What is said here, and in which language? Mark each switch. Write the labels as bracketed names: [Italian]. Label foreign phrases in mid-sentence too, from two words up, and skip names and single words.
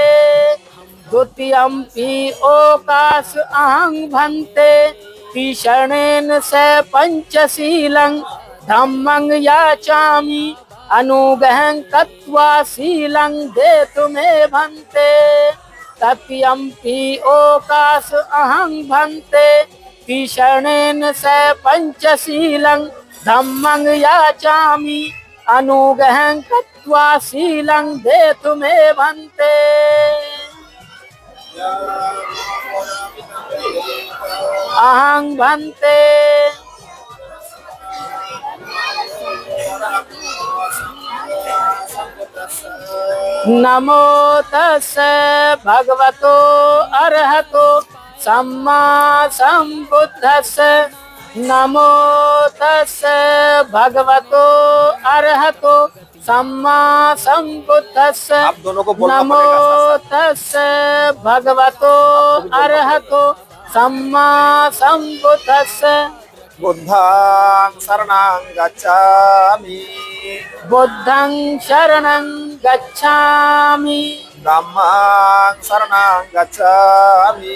[Pali] द्वितीयंपि ओकाश अहं भंते त्रिशरणेन स पंचशीलं धम्मं याचामि अनुगहं कृत्वा शीलं देतु मे भंते। तृतीयंपि ओकाश अहं भंते त्रिशरणेन स पंचशीलं धम्मं याचामि अनुगहं कृत्वा शीलं देतु मे भंते। अहं भंते नमो तस्से भगवतो अरहतो सम्मा संबुद्धस्से नमो तस्से भगवतो अरहतो सम्मा संबुद्धस्से। [Hindi] आप दोनों को बोलना नमो पड़ेगा [Pali] तस्से भगवतो अरहतो सम्मा संबुद्धस्से। बुद्धं शरणं गच्छामि बुद्धं शरणं गच्छामि धम्मं शरणं गच्छामि